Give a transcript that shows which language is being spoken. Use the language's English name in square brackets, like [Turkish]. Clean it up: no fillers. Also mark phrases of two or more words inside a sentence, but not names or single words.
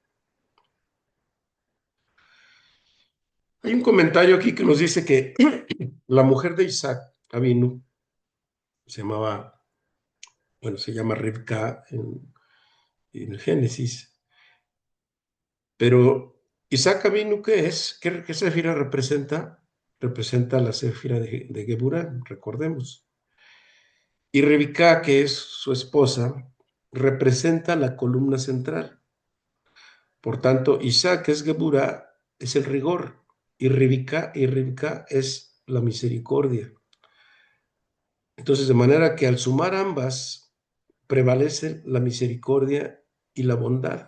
[Spanish] Hay un comentario aquí que nos dice que la mujer de Isaac, Avinu, llamaba, bueno, se llama Rivka en el Génesis, pero Isaac Avinu, ¿qué es? ¿Qué Séfira representa? Representa la Séfira de Geburá, recordemos. Y Rivka, que es su esposa, representa la columna central. Por tanto, Isaac, que es Geburá, es el rigor, y Rivka es la misericordia. Entonces, de manera que al sumar ambas, prevalece la misericordia y la bondad.